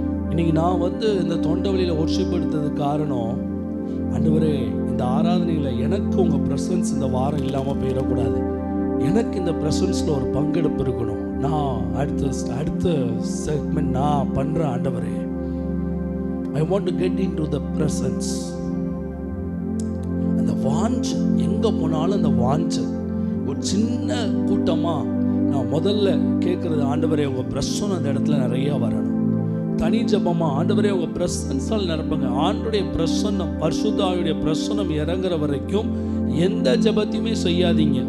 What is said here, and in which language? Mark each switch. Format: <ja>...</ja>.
<ta>இன்னைக்கு நான் வந்து இந்த தொண்டவெளியில ஒர்ஷிப் எடுத்ததுக்கு காரணம், ஆண்டவரே இந்த ஆராதனையில் எனக்கு உங்க பிரசன்ஸ் இந்த வாரம் இல்லாம போயிடக்கூடாது, எனக்கு இந்த பிரசன்ஸ்ல ஒரு பங்கெடுப்பு இருக்கணும், நான் அடுத்த செக்மெண்ட் நான் பண்றேன் ஆண்டவரே.</ta> <en>I want to get into the presence.</en> <ta>அந்த வாஞ்சை எங்க போனாலும் அந்த வாஞ்சை. ஒரு சின்ன கூட்டமா நான் முதல்ல கேட்கறது, ஆண்டவரே உங்க பிரசன்னம் அந்த இடத்துல நிறைய வரணும். தனி ஜபமா, ஆண்டவரே உங்க பிரசன்ஸால் நிரப்புங்க. ஆண்டுடைய பிரசன்னம், பரிசுத்த ஆவியுடைய பிரசன்னம் இறங்குற வரைக்கும் எந்த ஜபத்தையுமே செய்யாதீங்க.</ta>